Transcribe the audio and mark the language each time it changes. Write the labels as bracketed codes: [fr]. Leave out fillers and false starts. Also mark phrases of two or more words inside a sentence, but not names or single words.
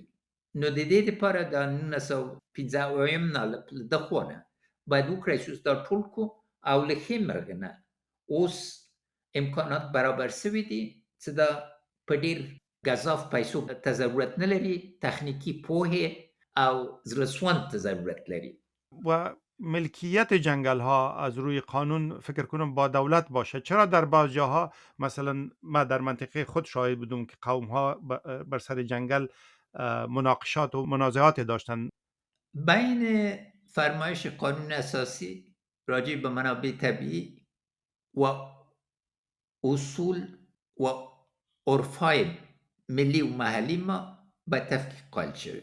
[ps] نو د دې دپاره د 1950 نه له ده خوا نه باید وکړی سو دا ټول کړو او له ښې مرغې نه اوس امکانات برابر سوي دي چې دا په ډېر ګزاف پیسو ته ضرورت نه لري، تخنیکي پوهې او زړه‌سوند ته ضرورت لري. [fa] و ملکیت جنگل ها از روی قانون فکر کنم با دولت باشه. چرا در بعض جاها مثلا ما در منطقه خود شاهد بودم که قوم ها بر سر جنگل مناقشات و منازعات داشتن؟ بین فرمایش قانون اساسی راجع به منابع طبیعی و اصول و عرفای ملی و محلی ما به تفکیک قائل شده.